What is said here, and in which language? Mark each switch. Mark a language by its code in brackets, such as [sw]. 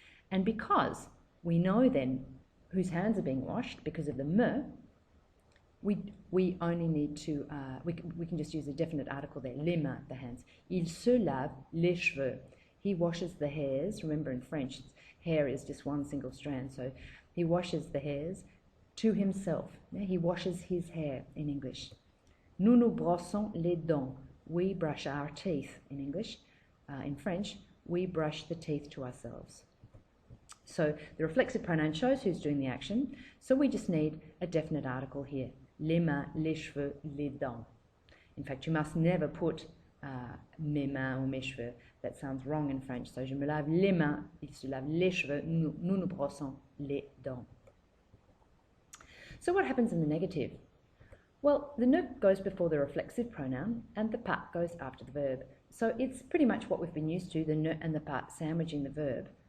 [en] And because we know then whose hands are being washed because of the me, we only need to, we can just use a definite article there, [fr] les mains, [en] the hands. [fr] Il se lave les cheveux. [en] He washes the hairs. Remember in French, hair is just one single strand, so he washes the hairs to himself. Yeah, he washes his hair in English. [fr] Nous nous brossons les dents. [en] We brush our teeth in English. [fr] In French, [en] we brush the teeth to ourselves. So the reflexive pronoun shows who's doing the action, so we just need a definite article here. [fr] Les mains, les cheveux, les dents. [en] In fact, you must never put [fr] mes mains or mes cheveux. [en] That sounds wrong in French. So [fr] je me lave les mains, il se lave les cheveux, nous nous brossons les dents. [en] So what happens in the negative? Well, the ne goes before the reflexive pronoun and the pas goes after the verb. So it's pretty much what we've been used to, the ne and the pas sandwiching the verb.